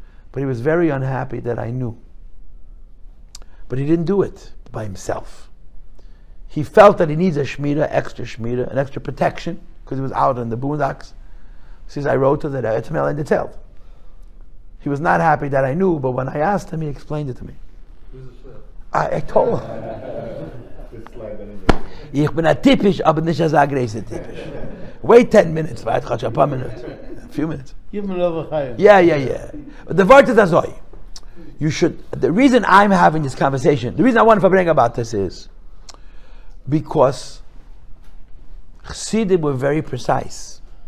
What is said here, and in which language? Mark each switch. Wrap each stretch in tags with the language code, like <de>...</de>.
<en>But he was very unhappy that I knew. But he didn't do it by himself. He felt that he needs a shmira, an extra protection, because he was out in the boondocks. Says I wrote to the Rebbe, to in detail. He was not happy that I knew, but when I asked him, he explained it to me. I told him.</en> <yi>Ich bin a typisch, aber nicht a aggressive typisch.</yi> <en>Wait 10 minutes, wait a few minutes. Give him another chayim. Yeah. The word is azoi. You should. The reason I'm having this conversation, the reason I want to bring about this is because Chassidim were very precise.</en>